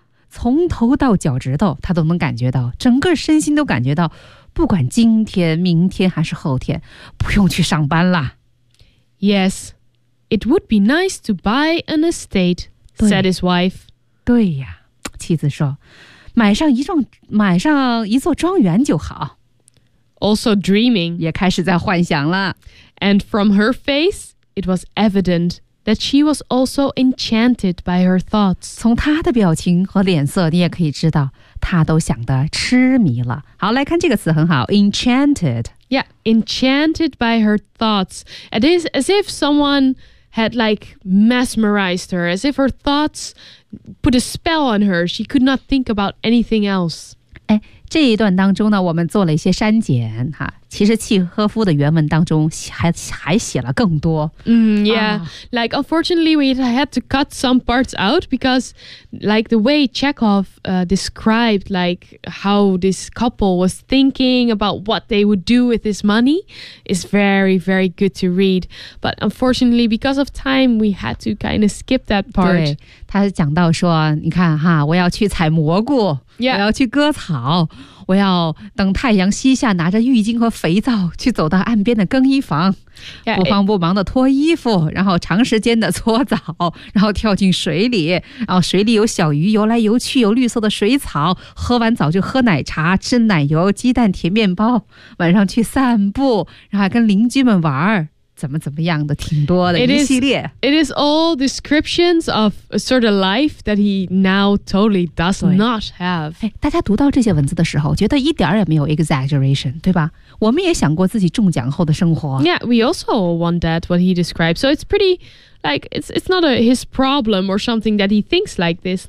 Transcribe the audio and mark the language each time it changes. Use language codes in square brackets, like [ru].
[zh] 从头到脚趾头他都能感觉到，整个身心都感觉到，不管今天明天还是后天不用去上班了。 [en] Yes, it would be nice to buy an estate, said his wife. [zh] 对呀，妻子说，买上一座庄园就好。 [en] Also dreaming, [zh] 也开始在幻想了。 [en] And from her face, it was evident that she was also enchanted by her thoughts. [zh] 从她的表情和脸色你也可以知道她都想得痴迷了。好，来看这个词很好， enchanted. [en] Yeah, enchanted by her thoughts. It is as if someone had like mesmerized her, as if her thoughts put a spell on her. She could not think about anything else. [zh] 哎，这一段当中呢，我们做了一些删减哈。其实契诃夫的原文当中还写了更多。 [en] Yeah,、like unfortunately we had to cut some parts out because like the way Chekhov described like how this couple was thinking about what they would do with this money is very, very good to read. But unfortunately because of time we had to kind of skip that part. [zh] 对，他讲到说你看哈，我要去采蘑菇、 yeah. 我要去割草，我要等太阳西下拿着浴巾和肥皂去走到岸边的更衣房、 yeah, 不慌不忙的脱衣服，然后长时间的搓澡，然后跳进水里，然后水里有小鱼游来游去，有绿色的水草，喝完澡就喝奶茶，吃奶油鸡蛋甜面包，晚上去散步，然后跟邻居们玩，怎么怎么样的，挺多的 [en] it [zh] 一系列 [en] It is all descriptions of a sort of life that he now totally does not have、 [zh] 哎、大家读到这些文字的时候觉得一点也没有 exaggeration 对吧，我们也想过自己中奖后的生活。 [en] Yeah, we also want that what he described. So it's pretty like it's not his problem or something that he thinks like this.